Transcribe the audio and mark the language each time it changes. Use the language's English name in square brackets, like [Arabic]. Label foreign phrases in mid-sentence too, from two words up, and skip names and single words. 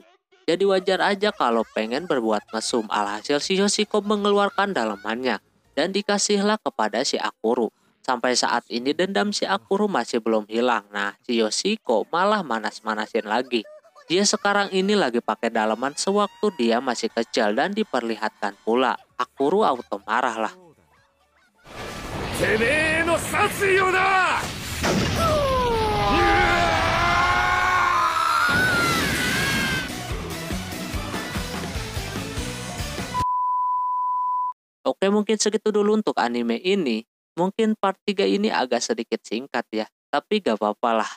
[Indonesian] Jadi wajar aja kalau pengen berbuat mesum. Alhasil si Yoshiko mengeluarkan dalemannya dan dikasihlah kepada si Akuru. Sampai saat ini dendam si Akuru masih belum hilang. Nah, si Yoshiko malah manas-manasin lagi. Dia sekarang ini lagi pakai daleman sewaktu dia masih kecil dan diperlihatkan pula. Akuru auto marah lah. [Japanese] てめえの殺意をな。 [Indonesian] Oke, mungkin segitu dulu untuk anime ini. Mungkin part 3 ini agak sedikit singkat ya, tapi gak apa-apa lah.